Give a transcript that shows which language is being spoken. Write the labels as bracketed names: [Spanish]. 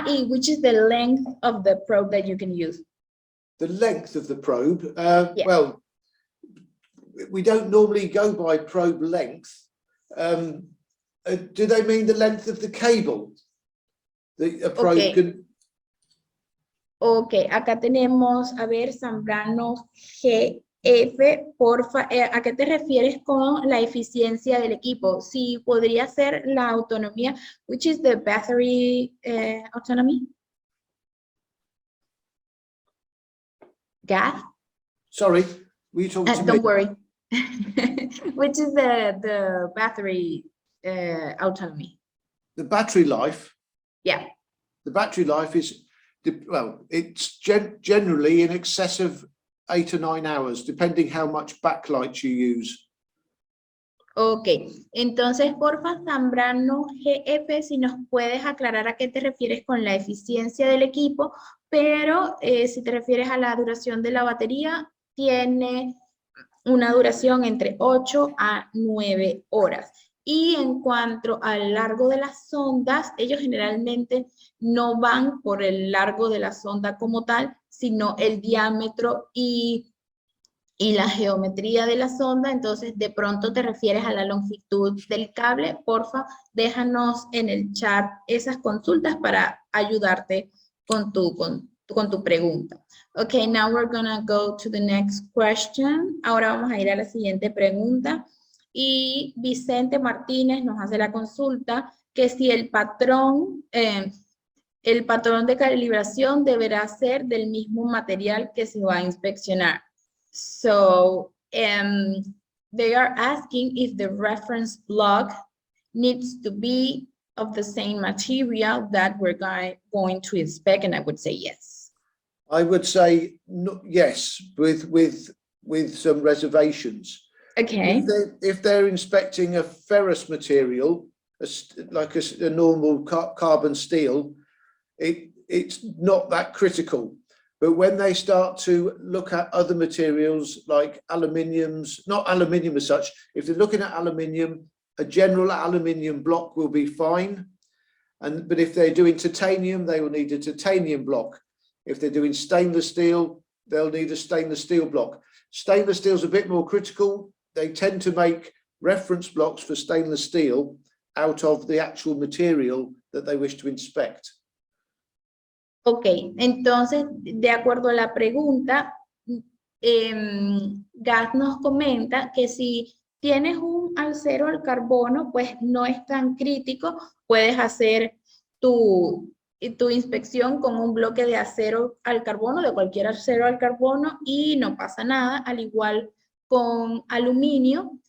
[English] Which is the length of the probe that you can use? The length of the probe? Yeah. Well, we don't normally go by probe length. Do they mean the length of the cable? A probe Okay. can... [Spanish] Ok, acá tenemos, a ver, Zambrano GF, porfa, ¿a qué te refieres con la eficiencia del equipo? Sí, podría ser la autonomía, [English] which is the battery autonomy? Gas? Sorry, were you talking to me? Don't worry. Which is the battery autonomy? The battery life? Yeah. The battery life is, well, it's generally in excess of 8 or 9 hours, depending how much backlight you use. [Spanish] Ok, entonces porfa Zambrano GF, si nos puedes aclarar a qué te refieres con la eficiencia del equipo, pero si te refieres a la duración de la batería, tiene una duración entre 8 a 9 horas. Y en cuanto al largo de las sondas, ellos generalmente no van por el largo de la sonda como tal, sino el diámetro y la geometría de la sonda. Entonces de pronto te refieres a la longitud del cable. Porfa, déjanos en el chat esas consultas para ayudarte con tu pregunta. [English] Okay, now we're gonna go to the next question. [Spanish] Ahora vamos a ir a la siguiente pregunta. Y Vicente Martínez nos hace la consulta que si el patrón de calibración deberá ser del mismo material que se va a inspeccionar. [English] So they are asking if the reference block needs to be of the same material that we're going to inspect, and I would say yes. I would say no, yes, with some reservations. Okay. If they're inspecting a ferrous material, like a normal carbon steel, it's not that critical. But when they start to look at other materials like aluminiums, not aluminium as such, if they're looking at aluminium, a general aluminium block will be fine. But if they're doing titanium, they will need a titanium block. If they're doing stainless steel, they'll need a stainless steel block. Stainless steel is a bit more critical. They tend to make reference blocks for stainless steel out of the actual material that they wish to inspect. [Spanish] Ok, entonces, de acuerdo a la pregunta, Gas nos comenta que si tienes un acero al carbono, pues no es tan crítico, puedes hacer tu inspección con un bloque de acero al carbono, de cualquier acero al carbono, y no pasa nada, al igual con aluminio.